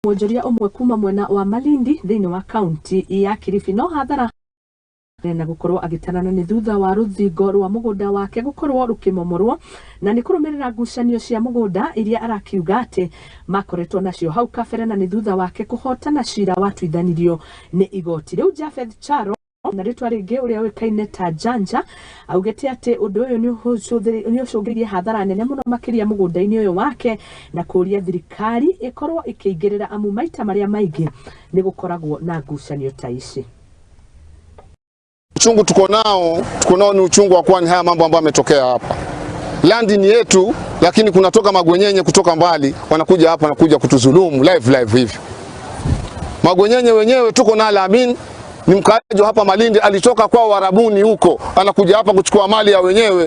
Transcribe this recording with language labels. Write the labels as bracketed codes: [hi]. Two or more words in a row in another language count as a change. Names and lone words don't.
[ki] Mwonjoria umwe kuma mwena wa Malindi thiini wa kaunti ya Kilifi no hathara na gukorwo agitanana ni thutha wa ruthingo rwa mugunda wake gukorwo rukimomorwo na ni kurumirira ngucanio cia mugunda iria arakiuga ati makoretwo nacio hau kabere na ni thutha wake kuhotana cira watuithanirio ni igoti riu. Japheth Charo na ritwa ringi uria wikaine ta Janja augete ati undu uyu ni ucungiririe hathara nene muno makiria mugunda-ini uyu wake na kuria thirikari ikorwo ikiingirira amu maita maria maingi ni gukoragwo na ngucanio ta ici. [sw] Uchungu tuko nao ni uchungu wa kwani haya mambo ambayo yametokea hapa. Landi ni yetu, lakini kunatoka magwenyenye kutoka mbali wanakuja hapa na kuja kutuzulumu live hivi. Magwenyenye wenyewe tuko na Alamin ni mkaaji hapa Malindi, alitoka kwa Warabuni huko anakuja hapa kuchukua mali ya wenyewe.